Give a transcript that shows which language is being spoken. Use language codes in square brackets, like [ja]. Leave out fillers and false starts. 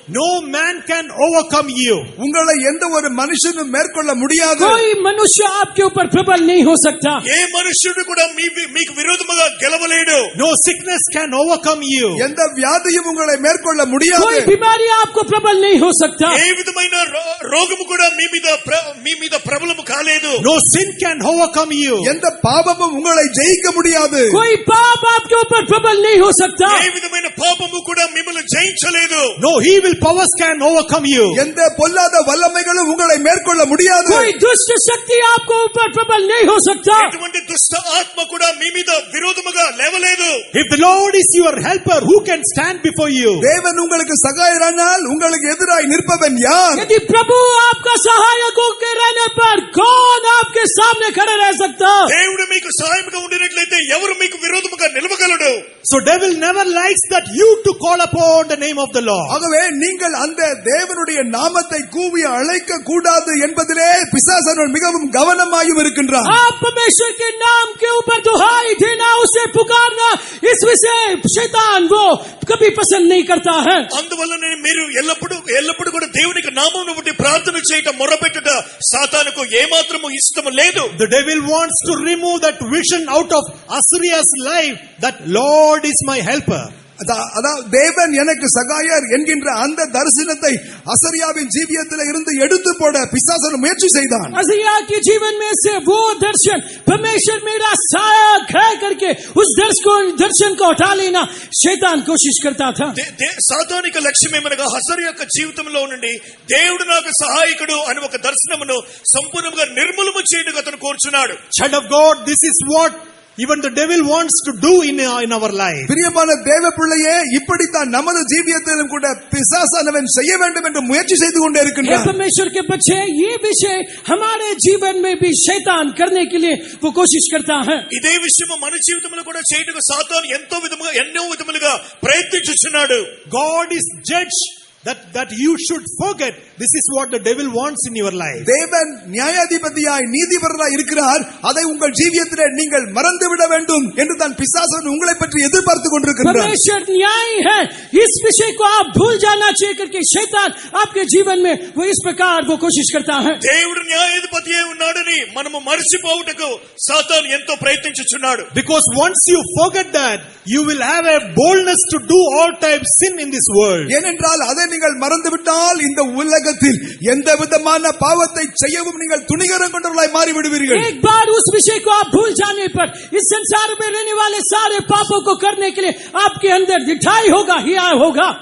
[en] No man can overcome you. [ta] உங்களை எந்த ஒரு மனுஷனும் மேற்கொள்ள முடியாது. [hi] कोई मनुष्य आपके ऊपर प्रबल नहीं हो सकता। [te] ఏ మనుష్యుడు కూడా మీకు విరోధముగా గెలవలేడు. [en] No sickness can overcome you. [ta] எந்த வியாதியும் உங்களை மேற்கொள்ள முடியாது. [hi] कोई बीमारी आपको प्रबल नहीं हो सकता। [te] ఏ విధమైన రోగము కూడా మీ మీద ప్రబలము కాలేదు. [en] No sin can overcome you. [ta] எந்த பாவமும் உங்களை ஜெயிக்க முடியாது. [hi] कोई पाप आपके ऊपर प्रबल नहीं हो सकता। [te] ఏ విధమైన పాపము కూడా మిమ్మల్ని జయించలేదు. [en] No evil powers can overcome you. [ta] எந்த பொல்லாத வல்லமைகளும் உங்களை மேற்கொள்ள முடியாது. [hi] कोई दुष्ट शक्ति आपको ऊपर प्रबल नहीं हो सकता। [te] ఎటువంటి దుష్ట ఆత్మ కూడా మీ మీద విరోధముగా లేవలేదు. [en] If the Lord is your helper, who can stand before you? [ta] தேவன் உங்களுக்கு சகாயரானால் உங்களுக்கு எதிராய் நிற்பவன் யார்? [hi] यदि प्रभु आपका सहायक होकर रहने पर कौन आपके सामने खड़ा रह सकता? [te] దేవుడు మీకు సహాయముగా ఉండినట్లయితే ఎవరు మీకు విరోధముగా నిలవగలడు? [en] So devil never likes that you to call upon the name of the Lord. [ta] ஆகவே நீங்கள் அந்த தேவனுடைய நாமத்தை கூவி அழைக்க கூடாது என்பதிலே பிசாசானவன் மிகவும் கவனமாயும் இருக்கின்றான். [hi] आप परमेश्वर के नाम के ऊपर दुहाई देना, उसे पुकारना, इस विषय शैतान वो कभी पसंद नहीं करता है। [te] అందువల్లనే మీరు ఎల్లప్పుడూ కూడా దేవునికి నామమును బట్టి ప్రార్థన చేయటం, మొరపెట్టుట సాతానుకు ఏమాత్రము ఇష్టం లేదు. [en] The devil wants to remove that vision out of Assyria's life, that Lord is my helper. [ta] அதாவது தேவன் எனக்கு சகாயர் என்கின்ற அந்த தரிசனத்தை அசரியாவின் ஜீவியத்தில் இருந்து எடுத்து போட பிசாசன் முயற்சி செய்தான். [hi] असिया के जीवन में से वो दर्शन, परमेश्वर मेरा सहायक है करके उस दर्शन को हटा लेना शैतान कोशिश करता था। [te] సాతానిక లక్ష్యం ఏమనగా హసరి యొక్క జీవితంలో నుండి దేవుడు నాకు సహాయకుడు అని ఒక దర్శనమును సంపూర్ణంగా నిర్మూలన చేయడానికి అతను కోరుచున్నాడు. [en] Child of God, this is what even the devil wants to do in our life. [ta] பிரியமான தேவ பிள்ளையே, இப்படித்தான் நமது ஜீவியத்திலும் கூட பிசாசானவன் செய்ய வேண்டும் என்று முயற்சி செய்து கொண்டே இருக்கின்றான். [hi] परमेश्वर के बच्चे, ये विषय हमारे जीवन में भी शैतान करने के लिए वो कोशिश करता है। [te] ఇదే విషయం మన జీవితంలో కూడా చేయడానికి సాతాను ఎన్నో విధములుగా ప్రయత్నించుచున్నాడు. [en] God is judge that you should forget. This is what the devil wants in your life. [ta] தேவன் நியாயாதிபதியாய் நீதிபரராய் இருக்கிறார், அதை உங்கள் ஜீவியத்திலே நீங்கள் மறந்து விட வேண்டும் என்று தான் பிசாசன் உங்களை பற்றி எதிர்பார்த்து கொண்டிருக்கிறார். [hi] परमेश्वर न्यायी है, इस विषय को आप भूल जाना चाहिए करके शैतान आपके जीवन में वो इस प्रकार वो कोशिश करता है। [te] దేవుడు న్యాయాధిపతియే ఉన్నాడని మనము మర్చిపోవుటకు సాతాను ఎంతో ప్రయత్నించుచున్నాడు. [en] Because once you forget that, you will have a boldness to do all types sin in this world. [ta] ஏனென்றால் அதை நீங்கள் மறந்துவிட்டால் இந்த உலகத்தில் எந்த விதமான பாவத்தை செய்யவும் நீங்கள் துணிகரம் கொண்டவர்களாய் மாறி விடுவீர்கள். [hi] एक बार उस विषय को आप भूल जाने पर इस संसार में रहने वाले सारे पापों को करने के लिए आपके अंदर दिठाई होगा, हिया होगा।